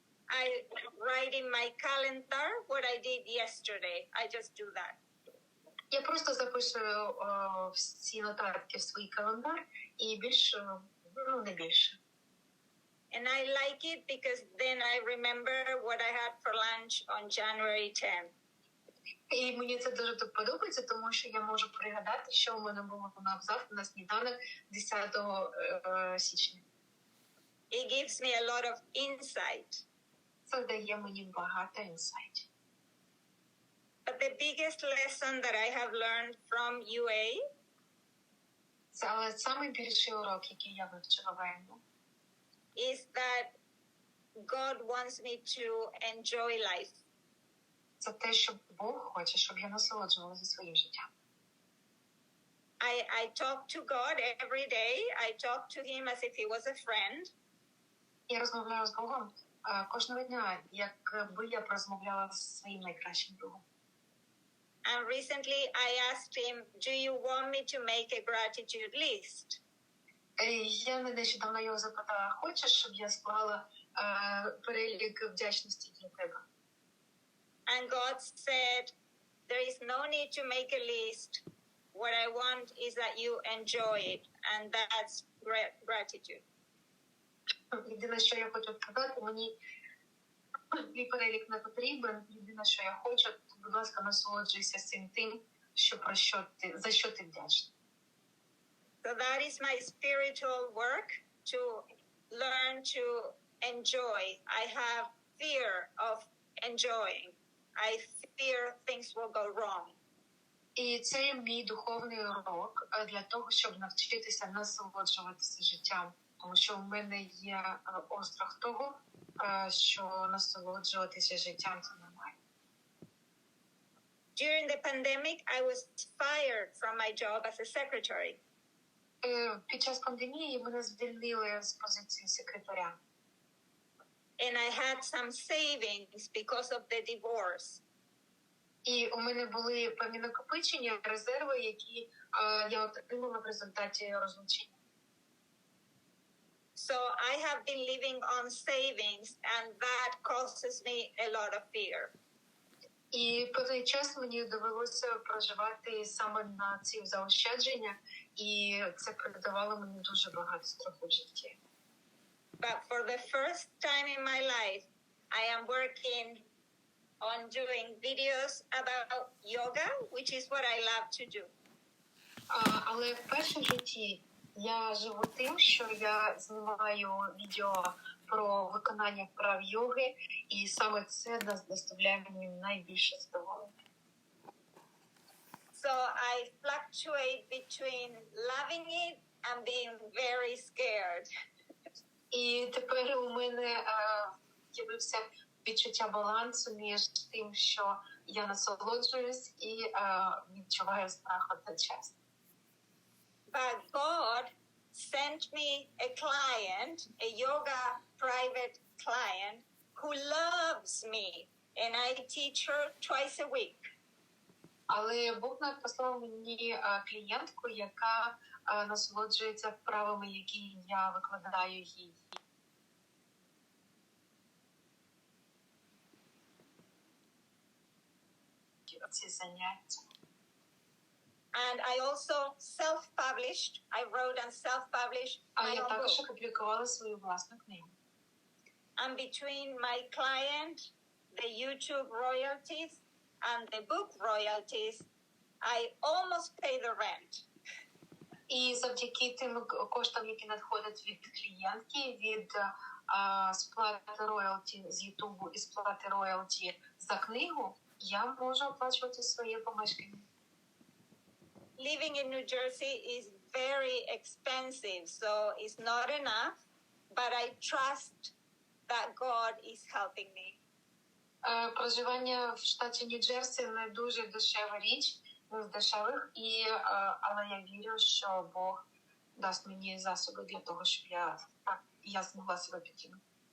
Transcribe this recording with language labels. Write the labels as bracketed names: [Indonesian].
[English] I write in my calendar what I did yesterday. I just do that. [Ukrainian] Я просто записую всі нотатки в свій календар і більше, не більше. [English] And I like it because then I remember what I had for lunch on January 10th. [Ukrainian] І мені це дуже подобається, тому що я можу пригадати, що у мене було на сніданок 10 січня. [English] It gives me a lot of insight. [Ukrainian] Це дає мені багато інсайтів. [English] But the biggest lesson that I have learned from UA [Ukrainian] Але найбільший урок, який я вивчила в АМУ, [English] is that God wants me to enjoy life. [Ukrainian] Це те, що Бог хоче, щоб я насолоджувалася своїм життям. [English] I talk to God every day. I talk to him as if he was a friend. [Ukrainian] Я розмовляю з Богом кожного дня, якби я розмовляла з своїм найкращим другом. [English] And recently I asked him, do you want me to make a gratitude list? [Ukrainian] Я нещодавно його запитала, хочеш, щоб я склала перелік вдячності для тебе? [English] And God said, there is no need to make a list. What I want is that you enjoy it. And that's gratitude. [Ukrainian] Єдине, що я хочу сказати, мені твій перелік не потрібен. Єдине, що я хочу, то, будь ласка, насолоджуйся цим тим, за що ти вдячний. [English] So that is my spiritual work, to learn to enjoy. I have fear of enjoying. I fear things will go wrong. [Ukrainian] І це є мій духовний урок для того, щоб навчитися насолоджуватися життям. Тому що в мене є острах того, що насолоджуватися життям це нормально. [English] During the pandemic, I was fired from my job as a secretary. [Ukrainian] Під час пандемії мене звільнили з позиції секретаря. [English] And I had some savings because of the divorce. [Ukrainian] І у мене були певні накопичення, резерви, які я отримала в результаті розлучення. [English] So I have been living on savings, and that causes me a lot of fear. [Ukrainian] І певний час мені довелося проживати саме на ці заощадження, і це придавало мені дуже багато страху в житті. [English] But for the first time in my life, I am working on doing videos about yoga, which is what I love to do. [Ukrainian] Але вперше в житті я живу тим, що я знімаю відео про виконання вправ йоги, і саме це доставляє мені найбільше задоволення. [English] So I fluctuate between loving it and being very scared. [Ukrainian] І тепер у мене з'явився відчуття балансу між тим, що я насолоджуюсь і відчуваю страх одночасно. [English] But God sent me a client, a yoga private client, who loves me, and I teach her twice a week. [Ukrainian] Але Бог послав мені клієнтку, яка насолоджується вправами, які я викладаю їй. Ці заняття. [English] And I also self-published. I wrote and self-published my [Ukrainian] Я [English] own [Ukrainian] також [English] book. [Ukrainian] опублікувала свою власну книгу. [English] And between my client, the YouTube royalties, and the book royalties, I almost pay the rent. [Ukrainian] І завдяки тим коштам, які надходять від клієнтки, від сплати роялті з Ютубу і сплати роялті за книгу, я можу оплачувати своє помешкання. [English] Living in New Jersey is very expensive, so it's not enough, but I trust that God is helping me. [Ukrainian] Проживання в штаті Нью-Джерсі не дуже дешева річ, не з дешевих, але я вірю, що Бог дасть мені засоби для того, щоб я змогла себе підтримати.